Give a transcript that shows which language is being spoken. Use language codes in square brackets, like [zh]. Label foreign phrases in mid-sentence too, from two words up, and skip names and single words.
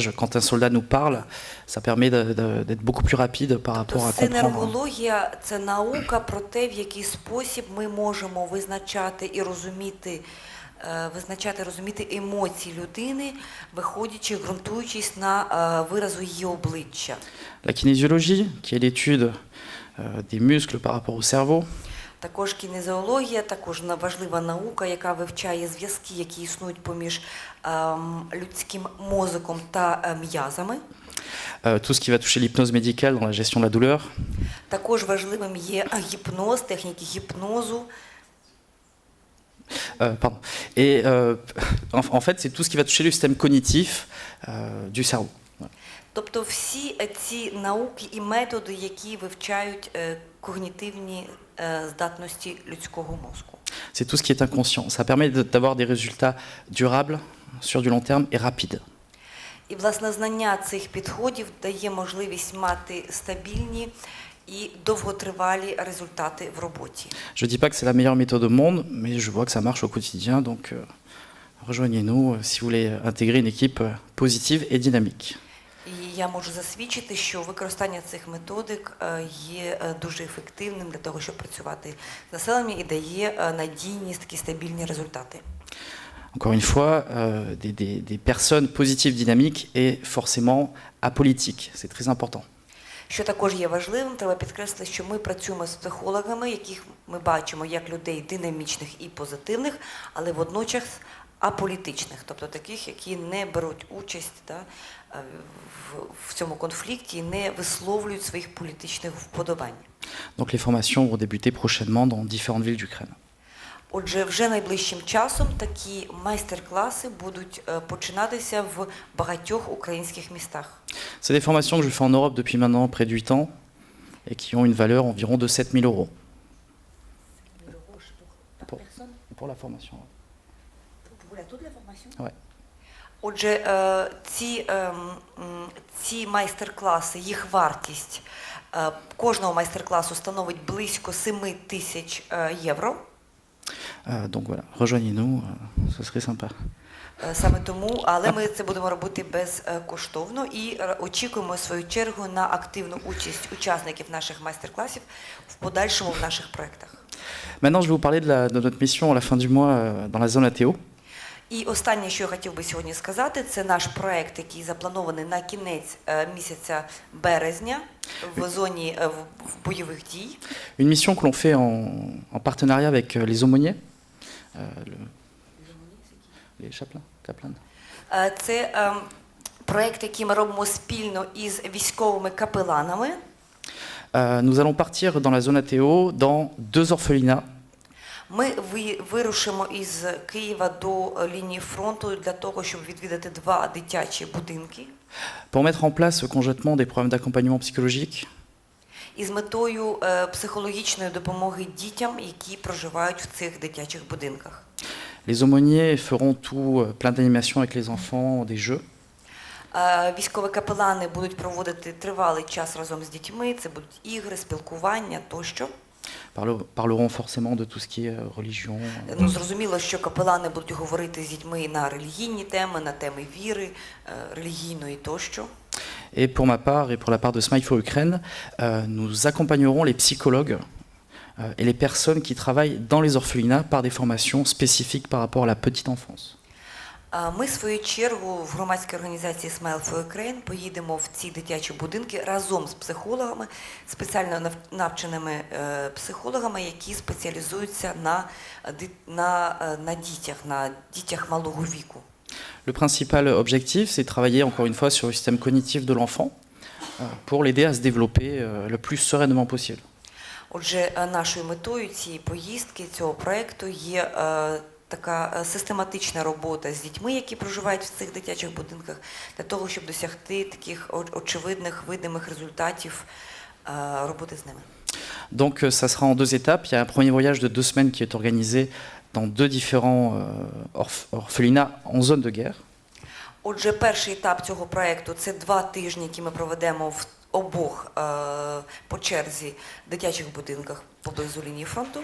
[fr] Quand un soldat nous parle, ça permet d'être beaucoup plus rapide par rapport à comprendre. [uk] синергологія – це наука про те, в який спосіб ми можемо визначати і розуміти емоції людини, виходячи, ґрунтуючись на виразу її обличчя. [fr] La kinésiologie, qui est l'étude des muscles par rapport au cerveau. [uk] Також кінезіологія, також важлива наука, яка вивчає зв'язки, які існують поміж людським мозоком та м'язами. [fr] Tout ce qui va toucher l'hypnose médicale dans la gestion de la douleur. [uk] Також важливим є гіпноз, техніки гіпнозу. [fr] Pardon. Et en fait, c'est tout ce qui va toucher le système cognitif du cerveau. Voilà. [uk] Тобто всі ці науки і методи, які вивчають когнітивні здатності людського мозку. [fr] C'est tout ce qui est inconscient. Ça permet d'avoir des résultats durables sur du long terme et rapides. [uk] І, власне, знання цих підходів дає можливість мати стабільні і довготривалі результати в роботі. [fr] Je ne dis pas que c'est la meilleure méthode au monde, mais je vois que ça marche au quotidien, donc rejoignez-nous si vous voulez intégrer une équipe positive et dynamique. [uk] І я можу засвідчити, що використання цих методик є дуже ефективним для того, щоб працювати з населенням і дає надійність, такі стабільні результати. [fr] Encore une fois, des personnes positives, dynamiques et forcément apolitiques. C'est très important. [uk] Що також є важливим, треба підкреслити, що ми працюємо з психологами, яких ми бачимо як людей динамічних і позитивних, але водночас аполітичних, тобто таких, які не беруть участь в цьому конфлікті і не висловлюють своїх політичних вподобань. [fr] Donc les formations vont débuter prochainement dans différentes villes d'Ukraine. [uk] Отже, вже найближчим часом такі майстер-класи будуть починатися в багатьох українських містах. [fr] C'est des formations que je fais en Europe depuis maintenant près de 8 ans et qui ont une valeur environ de 7 000 euros. Pour la formation. Ouais. [uk] Отже, ці майстер-класи, їх вартість кожного майстер-класу становить близько 7 тисяч євро. [fr] Donc voilà, rejoignez-nous, ce serait sympa. [uk] Саме тому, але ми це будемо робити безкоштовно і очікуємо в свою чергу на активну участь учасників наших майстер-класів в подальшому в наших проєктах. [fr] Maintenant, je vais vous parler de notre mission à la fin du mois dans la zone ATO. [uk] І останнє, що я хотів би сьогодні сказати, це наш проєкт, який запланований на кінець місяця березня в зоні бойових дій. [fr] Une mission que l'on fait en partenariat avec les aumôniers, les chaplains. [uk] Це проєкт, який ми робимо спільно із військовими капеланами. [fr] Nous allons partir dans la zone ATO dans 2 orphelinats. [uk] Ми вирушимо із Києва до лінії фронту для того, щоб відвідати 2 дитячі будинки. [fr] Pour mettre en place conjointement des programmes d'accompagnement psychologique. [uk] Із метою психологічної допомоги дітям, які проживають в цих дитячих будинках. [fr] Les aumôniers feront tout, plein d'animations avec les enfants, des jeux. [uk] Військові капелани будуть проводити тривалий час разом з дітьми, це будуть ігри, спілкування тощо. [fr] Parleront forcément de tout ce qui est religion. [uk] Ну, зрозуміло, що капелани будуть говорити з дітьми на релігійні теми, на теми віри, релігійної тощо. [fr] Et pour ma part et pour la part de Smile for Ukraine, nous accompagnerons les psychologues et les personnes qui travaillent dans les orphelinats par des formations spécifiques par rapport à la petite enfance. [uk] Ми, в свою чергу, в громадській організації Smile for Ukraine поїдемо в ці дитячі будинки разом з психологами, спеціально навченими психологами, які спеціалізуються на дітях малого віку. [fr] Le principal objectif, c'est de travailler encore une fois sur le système cognitif de l'enfant pour l'aider à se développer le plus sereinement possible. [uk] Отже, нашою метою цієї поїздки, цього проєкту є така систематична робота з дітьми, які проживають в цих дитячих будинках, для того, щоб досягти таких очевидних, видимих результатів роботи з ними. [fr] Donc ça sera en 2 étapes. Il y a un premier voyage de 2 semaines qui est organisé dans 2 différents orphelinats en zone de guerre. [uk] Отже, перший етап цього проєкту – це 2 тижні, які ми проведемо в обох по черзі дитячих будинках поблизу лінії фронту.